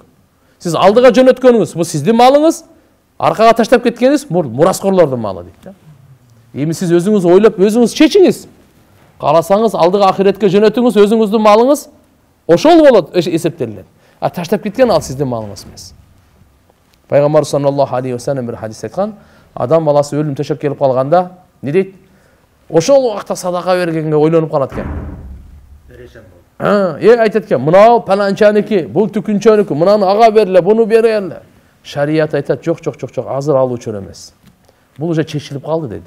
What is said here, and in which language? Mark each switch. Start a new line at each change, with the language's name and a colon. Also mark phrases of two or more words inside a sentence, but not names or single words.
Kyrgyz: Сиз алдыга жөнөткөнүңүз бул сиздин малыңыз, аркага таштап кеткениңиз мураскорлордун малы дейт да. Эми сиз өзүңүз ойлоп, өзүңүз чечиңиз. Кааласаңыз алдыга ахиретке жөнөтүңүз, өзүңүздүн малыңыз ошол болот эсептелет. А таштап кеткен ал сиздин малыңыз эмес. Пайгамбар
Arabic: صلى الله عليه وسلم
Kyrgyz: бир хадис айткан, адам баласы өлүм төшөп келип калганда, не дейт? Ошол убакта садака бергенге ойлонуп калат экен. Айтат экен, мынау паланчаники, бул түкүнчөнүкү, мынаны ага берле, буну береле. Шарият айтат, жок, азыр алуучу эмес. Бул уже чечилип калды деди.